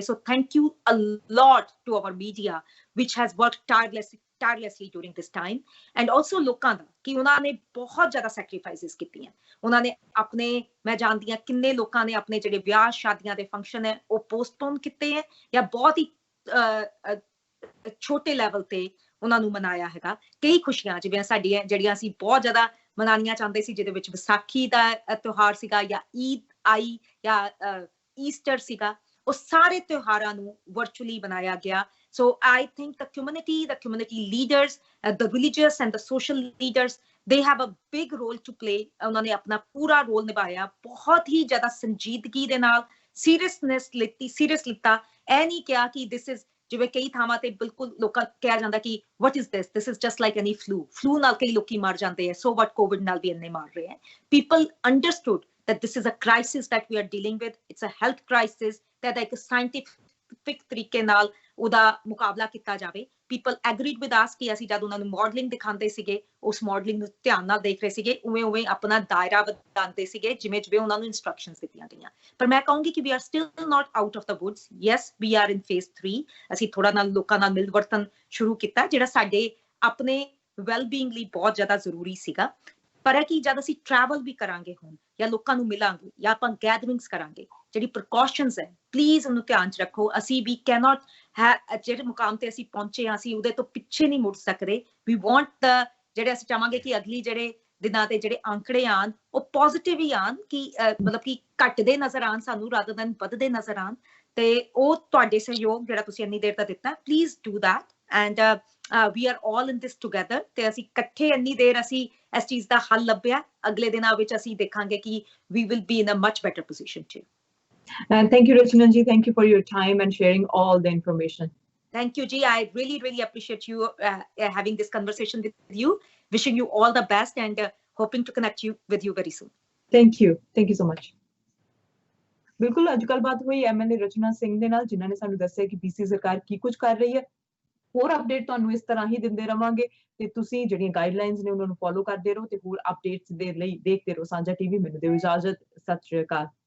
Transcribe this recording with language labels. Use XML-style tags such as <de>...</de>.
<en>so thank you a lot to our media which has worked tirelessly during this time, and also</en> <pa>ਲੋਕਾਂ ਦਾ ਕਿ ਉਹਨਾਂ ਨੇ ਬਹੁਤ ਜ਼ਿਆਦਾ ਸੈਕਰੀਫਾਈਸਿਸ ਕੀਤੀਆਂ, ਉਹਨਾਂ ਨੇ ਆਪਣੇ, ਮੈਂ ਜਾਣਦੀ ਹਾਂ ਕਿੰਨੇ ਲੋਕਾਂ ਨੇ ਆਪਣੇ ਜਿਹੜੇ ਵਿਆਹ ਸ਼ਾਦੀਆਂ ਦੇ ਫੰਕਸ਼ਨ ਹੈ ਉਹ ਪੋਸਟਪੋਨ ਕੀਤੇ ਹੈ ਜਾਂ ਬਹੁਤ ਹੀ ਛੋਟੇ ਲੈਵਲ ਤੇ ਉਹਨਾਂ ਨੂੰ ਮਨਾਇਆ ਹੈਗਾ। ਕਈ ਖੁਸ਼ੀਆਂ ਜਿਵੇਂ ਸਾਡੀਆਂ ਜਿਹੜੀਆਂ ਅਸੀਂ ਬਹੁਤ ਜ਼ਿਆਦਾ ਮਨਾਉਣੀਆਂ ਚਾਹੁੰਦੇ ਸੀ, ਜਿਹਦੇ ਵਿੱਚ ਵਿਸਾਖੀ ਦਾ ਤਿਉਹਾਰ ਸੀਗਾ ਜਾਂ ਈਦ ਆਈ ਜਾਂ ਈਸਟਰ ਸੀਗਾ, ਉਹ ਸਾਰੇ ਤਿਉਹਾਰਾਂ ਨੂੰ ਵਰਚੁਅਲੀ ਬਣਾਇਆ ਗਿਆ।</pa> <en>So I think the community leaders, the religious and the social leaders, they have a big role to play.</en> <pa>ਉਹਨਾਂ ਨੇ ਆਪਣਾ ਪੂਰਾ ਰੋਲ ਨਿਭਾਇਆ, ਬਹੁਤ ਹੀ ਜ਼ਿਆਦਾ ਸੰਜੀਦਗੀ ਦੇ ਨਾਲ ਸੀਰੀਅਸ ਲਿੱਤਾ, ਇਹ ਨਹੀਂ ਕਿਹਾ ਕਿ</pa> <en>this is,</en> <pa>ਜਿਵੇਂ ਕਈ ਥਾਵਾਂ ਤੇ ਬਿਲਕੁਲ ਲੋਕਾਂ ਕਿਹਾ ਜਾਂਦਾ ਕਿ</pa> <en>what is this is just like any flu</en> <pa>ਨਾਲ ਕਈ ਲੋਕੀ ਮਰ ਜਾਂਦੇ ਹੈ,</pa> <en>so what</en> <pa>COVID ਨਾਲ ਵੀ ਇੰਨੇ ਮਰ ਰਹੇ ਹੈ।</pa> <en>People understood that this is a crisis that we are dealing with, it's a health crisis, that</en> <pa>ਇੱਕ ਸਾਇੰਟਿਫਿਕ ਤਰੀਕੇ ਨਾਲ ਉਹਦਾ ਮੁਕਾਬਲਾ ਕੀਤਾ ਜਾਵੇ।</pa> <en>people agreed with us</en> <pa>ਕਿ ਅਸੀਂ ਜਦ ਉਹਨਾਂ ਨੂੰ ਮਾਡਲਿੰਗ ਦਿਖਾਉਂਦੇ ਸੀਗੇ, ਉਸ ਮਾਡਲਿੰਗ ਨੂੰ ਧਿਆਨ ਨਾਲ ਦੇਖ ਰਹੇ ਸੀਗੇ, ਉਵੇਂ ਆਪਣਾ ਦਾਇਰਾ ਵਧਾਉਂਦੇ ਸੀਗੇ ਜਿਵੇਂ ਉਹਨਾਂ ਨੂੰ ਇਨਸਟਰਕਸ਼ਨਸ ਦਿੱਤੀਆਂ ਗਈਆਂ। ਪਰ ਮੈਂ ਕਹੂੰਗੀ ਕਿ</pa> <en>we are still not out of the woods, yes we are in phase 3,</en> <pa>ਅਸੀਂ ਥੋੜਾ ਨਾਲ ਲੋਕਾਂ ਨਾਲ ਮਿਲ ਵਰਤਨ ਸ਼ੁਰੂ ਕੀਤਾ, ਜਿਹੜਾ ਸਾਡੇ ਆਪਣੇ ਵੈਲਬੀਇੰਗ ਲਈ ਬਹੁਤ ਜ਼ਿਆਦਾ ਜ਼ਰੂਰੀ ਸੀਗਾ। ਪਰ ਇਹ ਕਿ ਜਦ ਅਸੀਂ ਟਰੈਵਲ ਵੀ ਕਰਾਂਗੇ ਹੁਣ ਜਾਂ ਲੋਕਾਂ ਨੂੰ ਮਿਲਾਂਗੇ ਜਾਂ ਆਪਾਂ ਗੈਦਰਿੰਗਸ ਕਰਾਂਗੇ, ਜਿਹੜੀ ਪ੍ਰੀਕਾਸ਼ਨਸ ਹੈ ਪਲੀਜ਼ ਉਹਨੂੰ ਧਿਆਨ ਚ ਰੱਖੋ। ਅਸੀਂ</pa> <en>ਵੀ ਕੈਨੋਟ</en> <pa>ਜਿਹੜੇ ਮੁਕਾਮ ਤੇ ਅਸੀਂ ਪਹੁੰਚੇ ਹਾਂ ਅਸੀਂ ਉਹਦੇ ਤੋਂ ਪਿੱਛੇ ਨਹੀਂ ਮੁੜ ਸਕਦੇ।</pa> <en>we want the,</en> <pa>ਜਿਹੜੇ ਅਸੀਂ ਚਾਹਾਂਗੇ ਕਿ ਅਗਲੀ ਜਿਹੜੇ ਦਿਨਾਂ ਦੇ ਜਿਹੜੇ ਅੰਕੜੇ ਆਣ ਉਹ ਪੋਜ਼ਿਟਿਵ ਹੀ ਆਣ, ਕਿ ਮਤਲਬ ਕਿ ਘਟਦੇ ਨਜ਼ਰ ਆਣ ਸਾਨੂੰ ਰਾਦਰ ਦੈਨ ਵੱਧਦੇ ਨਜ਼ਰ ਆਣ, ਤੇ ਉਹ ਤੁਹਾਡੇ ਸਹਿਯੋਗ ਜਿਹੜਾ ਤੁਸੀਂ ਇੰਨੀ ਦੇਰ ਦਾ ਦਿੱਤਾ,</pa> <en>please do that and we are all in this together,</en> <pa>ਤੇ ਅਸੀਂ ਇਕੱਠੇ ਇੰਨੀ ਦੇਰ ਅਸੀਂ ਇਸ ਚੀਜ਼ ਦਾ ਹੱਲ ਲੱਭਿਆ, ਅਗਲੇ ਦਿਨਾਂ ਵਿੱਚ ਅਸੀਂ ਦੇਖਾਂਗੇ ਕਿ</pa> <en>we will be in a much better position too. And thank you, Rachna ji. Thank you for your time and sharing all the information. Thank you, Ji. I really appreciate you having this conversation with you. Wishing you all the best and hoping to connect with you very soon. Thank you so much.</en> <pa>ਬਿਲਕੁਲ ਅੱਜ ਕੱਲ ਬਾਤ ਹੋਈ MLA ਰਚਨਾ ਸਿੰਘ ਦੇ ਨਾਲ, ਜਿਨ੍ਹਾਂ ਨੇ ਸਾਨੂੰ ਦੱਸਿਆ ਕਿ BC ਸਰਕਾਰ ਕੀ ਕੁਝ ਕਰ ਰਹੀ ਹੈ। ਹੋਰ ਅਪਡੇਟ ਤੁਹਾਨੂੰ ਇਸ ਤਰ੍ਹਾਂ ਹੀ ਦਿੰਦੇ ਰਵਾਂਗੇ ਤੇ ਤੁਸੀਂ ਜਿਹੜੀਆਂ ਗਾਈਡਲਾਈਨਸ ਨੇ ਉਹਨਾਂ ਨੂੰ ਫੋਲੋ ਕਰਦੇ ਰਹੋ ਤੇ ਹੋਰ ਅਪਡੇਟਸ ਦੇ ਲਈ ਦੇਖਦੇ ਰਹੋ ਸਾਂਝਾ TV। ਮੈਨੂੰ ਦਿਓ ਇਜਾਜ਼ਤ, ਸਤਿ ਸ਼੍ਰੀ ਅਕਾਲ।</pa>